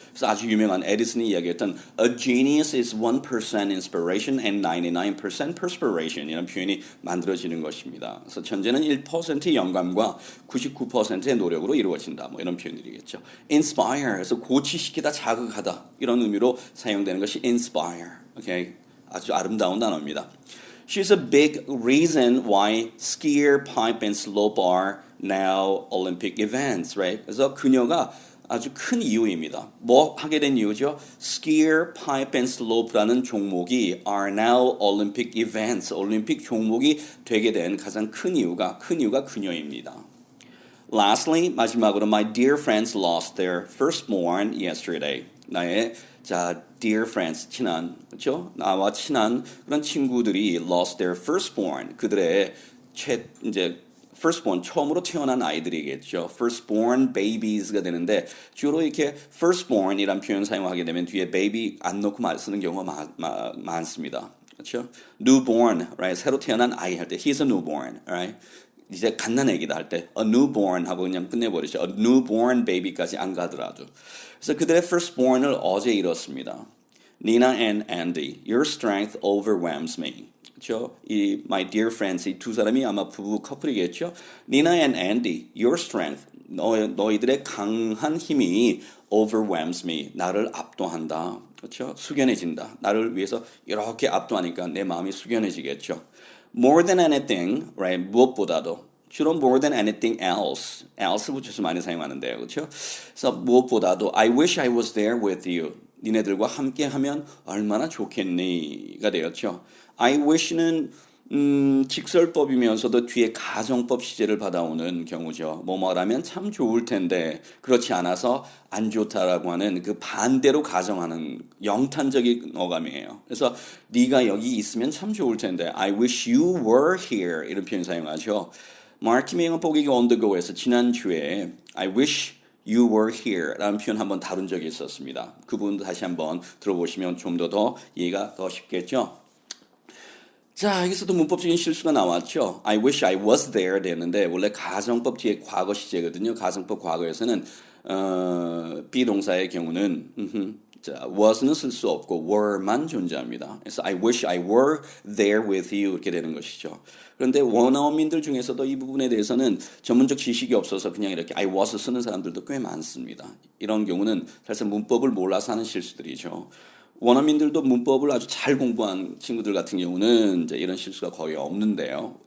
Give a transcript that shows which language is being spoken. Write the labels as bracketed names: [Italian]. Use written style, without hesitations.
[Korean] 그래서 아주 유명한 에디슨이 이야기했던 [English] a genius is 1% inspiration and 99% perspiration [Korean] 이런 표현이 만들어지는 것입니다. 그래서 천재는 1% 영감과 99%의 노력으로 이루어진다. 뭐 이런 표현들이겠죠. inspire, 그래서 고치시키다, 자극하다 이런 의미로 사용되는 것이 inspire. 오케이, 아주 아름다운 단어입니다. [English] She's a big reason why skier, pipe, and slope are now Olympic events, right? [Korean] 그래서 그녀가 아주 큰 이유입니다. 뭐 하게 된 이유죠? Skier, pipe, and slope라는 종목이 [English] are now Olympic events, [Korean] 올림픽 종목이 되게 된 가장 큰 이유가 그녀입니다. [English] Lastly, [Korean] 마지막으로 [English] my dear friends lost their firstborn yesterday. [Korean] 나의 dear friends, 친한, 그렇죠? 나와 친한 그런 친구들이 [English] lost their firstborn, [Korean] 그들의 이제 firstborn, 처음으로 태어난 아이들이겠죠. firstborn babies가 되는데 주로 이렇게 firstborn이란 표현 사용하게 되면 뒤에 baby 안 넣고 쓰는 경우가 많습니다. 그렇죠? [English] newborn, right? [Korean] 새로 태어난 아이 할 때 [English] he's a newborn, right? [Korean] 이제 갓난아기다 할 때 a newborn 하고 그냥 끝내버리죠. [English] a newborn baby [Korean] 까지 안 가더라도. 그래서 그들의 firstborn을 어제 잃었습니다. [English] Nina and Andy, your strength overwhelms me. [Korean] 그렇죠? 이 my dear friends, 이 두 사람이 아마 부부 커플이겠죠? [English] Nina and Andy, your strength, [Korean] 너희들의 강한 힘이 [English] overwhelms me, [Korean] 나를 압도한다. 그렇죠? 숙연해진다. 나를 위해서 이렇게 압도하니까 내 마음이 숙연해지겠죠. [English] More than anything, right? [Korean] 무엇보다도. 주로 [English] more than anything else [Korean] 붙여서 많이 사용하는데요. 그렇죠? 그래서 무엇보다도 [English] I wish I was there with you. [Korean] 니네들과 함께 하면 얼마나 좋겠니가 되었죠. I wish는 직설법이면서도 뒤에 가정법 시제를 받아오는 경우죠. 뭐뭐라면 참 좋을 텐데 그렇지 않아서 안 좋다라고 하는 그 반대로 가정하는 영탄적인 어감이에요. 그래서 네가 여기 있으면 참 좋을 텐데 [English] I wish you were here [Korean] 이런 표현 사용하죠. 마크 메이건 보기가 on the go에서 지난주에 [English] I wish you were here [Korean] 라는 표현 한번 다룬 적이 있었습니다. 그 부분 다시 한번 들어보시면 좀 더 이해가 더 쉽겠죠. 자, 여기서도 문법적인 실수가 나왔죠. [English] I wish I was there [Korean] 됐는데 원래 가정법 뒤에 과거 시제거든요. 가정법 과거에서는 비동사의 경우는 was는 쓸 수 없고 were만 존재합니다. 그래서 [English] I wish I were there with you [Korean] 이렇게 되는 것이죠. 그런데 원어민들 중에서도 이 부분에 대해서는 전문적 지식이 없어서 그냥 이렇게 I was 쓰는 사람들도 꽤 많습니다. 이런 경우는 사실 문법을 몰라서 하는 실수들이죠. 원어민들도 문법을 아주 잘 공부한 친구들 같은 경우는 이제 이런 실수가 거의 없는데요.